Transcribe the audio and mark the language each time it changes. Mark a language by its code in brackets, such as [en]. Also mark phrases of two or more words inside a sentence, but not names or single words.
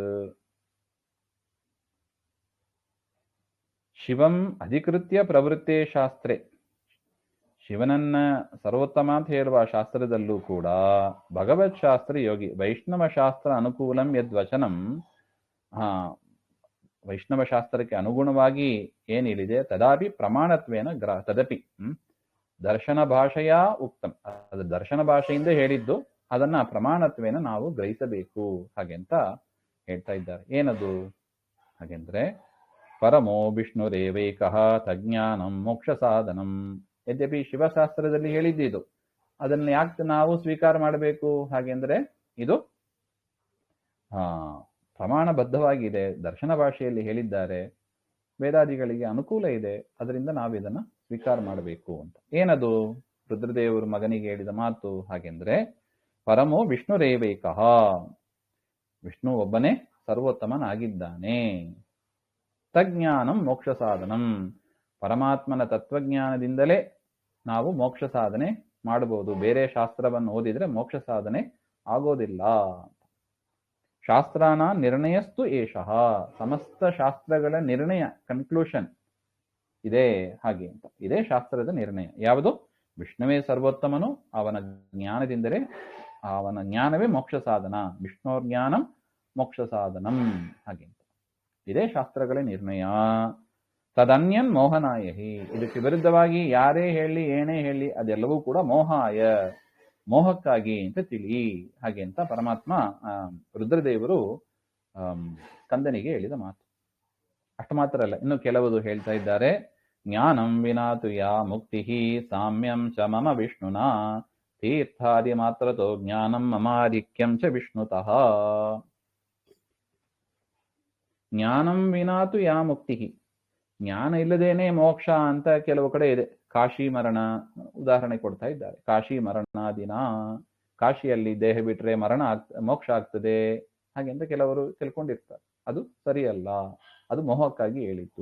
[sa] ಶಿವಂ ಅಧಿಕೃತ್ಯ ಪ್ರವೃತ್ತೇ ಶಾಸ್ತ್ರೆ, [kn] ಶಿವನನ್ನ ಸರ್ವೋತ್ತಮ ಅಂತ ಹೇಳುವ ಶಾಸ್ತ್ರದಲ್ಲೂ ಕೂಡ ಭಗವತ್ ಶಾಸ್ತ್ರ ಯೋಗಿ, [sa] ವೈಷ್ಣವ ಶಾಸ್ತ್ರ ಅನುಕೂಲಂ ಯದ್ವಚನಂ, [kn] ವೈಷ್ಣವ ಶಾಸ್ತ್ರಕ್ಕೆ ಅನುಗುಣವಾಗಿ ಏನಿದೆ [sa] ತದಾಪಿ ಪ್ರಮಾಣತ್ವೇನ ತದಪಿ ದರ್ಶನ ಭಾಷೆಯ ಉಕ್ತಂ, [kn] ಅದು ದರ್ಶನ ಭಾಷೆಯಿಂದ ಹೇಳಿದ್ದು, ಅದನ್ನ ಪ್ರಮಾಣತ್ವೇನ ನಾವು ಗ್ರಹಿಸಬೇಕು. ಹಾಗೆ ಅಂತ ಹೇಳ್ತಾ ಇದ್ದಾರೆ. ಏನದು ಹಾಗೆಂದ್ರೆ, [sa] ಪರಮೋ ವಿಷ್ಣುರೇವೈಕಃ ತಜ್ಞಾನಂ ಮೋಕ್ಷ ಸಾಧನಂ. [kn] ಯದ್ಯಪಿ ಶಿವಶಾಸ್ತ್ರದಲ್ಲಿ ಹೇಳಿದ್ದು, ಅದನ್ನ ಯಾಕೆ ನಾವು ಸ್ವೀಕಾರ ಮಾಡಬೇಕು ಹಾಗೆಂದ್ರೆ, ಇದು ಪ್ರಮಾಣಬದ್ಧವಾಗಿದೆ, ದರ್ಶನ ಭಾಷೆಯಲ್ಲಿ ಹೇಳಿದ್ದಾರೆ, ವೇದಾದಿಗಳಿಗೆ ಅನುಕೂಲ ಇದೆ, ಅದರಿಂದ ನಾವು ಇದನ್ನ ಸ್ವೀಕಾರ ಮಾಡಬೇಕು ಅಂತ. ಏನದು ರುದ್ರದೇವರು ಮಗನಿಗೆ ಹೇಳಿದ ಮಾತು ಹಾಗೆಂದ್ರೆ, [sa] ಪರಮೋ ವಿಷ್ಣುರೇವೈಕಃ, [kn] ವಿಷ್ಣು ಒಬ್ಬನೇ ಸರ್ವೋತ್ತಮನಾಗಿದ್ದಾನೆ. [sa] ತಜ್ಞಾನಂ ಮೋಕ್ಷ ಸಾಧನಂ, [kn] ಪರಮಾತ್ಮನ ತತ್ವಜ್ಞಾನದಿಂದಲೇ ನಾವು ಮೋಕ್ಷ ಸಾಧನೆ ಮಾಡಬಹುದು. ಬೇರೆ ಶಾಸ್ತ್ರವನ್ನು ಓದಿದ್ರೆ ಮೋಕ್ಷ ಸಾಧನೆ ಆಗೋದಿಲ್ಲ. [sa] ಶಾಸ್ತ್ರಾನ ನಿರ್ಣಯಸ್ತು ಏಷಃ, [kn] ಸಮಸ್ತ ಶಾಸ್ತ್ರಗಳ ನಿರ್ಣಯ, ಕನ್ಕ್ಲೂಷನ್ ಇದೆ. ಹಾಗೆ ಅಂತ ಇದೇ ಶಾಸ್ತ್ರದ ನಿರ್ಣಯ. ಯಾವುದು? ವಿಷ್ಣುವೇ ಸರ್ವೋತ್ತಮನು, ಅವನ ಜ್ಞಾನದಿಂದಲೇ, ಅವನ ಜ್ಞಾನವೇ ಮೋಕ್ಷ ಸಾಧನ, [sa] ವಿಷ್ಣೋರ್ ಜ್ಞಾನಂ ಮೋಕ್ಷ ಸಾಧನಂ. [kn] ಹಾಗೆ ಅಂತ ಇದೇ ಶಾಸ್ತ್ರಗಳ ನಿರ್ಣಯ. [sa] ತದನ್ಯನ್ ಮೋಹನಾಯಹಿ, [kn] ಇದಕ್ಕೆ ವಿರುದ್ಧವಾಗಿ ಯಾರೇ ಹೇಳಿ ಏನೇ ಹೇಳಿ ಅದೆಲ್ಲವೂ ಕೂಡ ಮೋಹಾಯ, ಮೋಹಕ್ಕಾಗಿ ಅಂತ ತಿಳಿ. ಹಾಗೆ ಅಂತ ಪರಮಾತ್ಮ ರುದ್ರದೇವರು ಸ್ಕಂದನಿಗೆ ಹೇಳಿದ ಮಾತು. ಅಷ್ಟು ಮಾತ್ರ ಅಲ್ಲ, ಇನ್ನು ಕೆಲವುದು ಹೇಳ್ತಾ ಇದ್ದಾರೆ. [sa] ಜ್ಞಾನಂ ವಿನಾತು ಯಾ ಮುಕ್ತಿ ಸಾಮ್ಯಂ ಚ ಮಮ ವಿಷ್ಣುನಾ ತೀರ್ಥಾದಿ ಮಾತ್ರತೋ ಜ್ಞಾನಂ ಮಮಾಧಿಕ್ಯಂ ಚ ವಿಷ್ಣುತಃ. ಜ್ಞಾನಂ ವಿನಾತು ಯಾ ಮುಕ್ತಿ, [kn] ಜ್ಞಾನ ಇಲ್ಲದೇನೆ ಮೋಕ್ಷ ಅಂತ ಕೆಲವು ಕಡೆ ಇದೆ. ಕಾಶಿ ಮರಣ ಉದಾಹರಣೆ ಕೊಡ್ತಾ ಇದ್ದಾರೆ. ಕಾಶಿ ಮರಣಾದಿನ, ಕಾಶಿಯಲ್ಲಿ ದೇಹ ಬಿಟ್ರೆ ಮೋಕ್ಷ ಆಗ್ತದೆ ಹಾಗೆ ಅಂತ ಕೆಲವರು ತಿಳ್ಕೊಂಡಿರ್ತಾರೆ. ಅದು ಸರಿಯಲ್ಲ, ಅದು ಮೋಹಕ್ಕಾಗಿ ಹೇಳಿತ್ತು.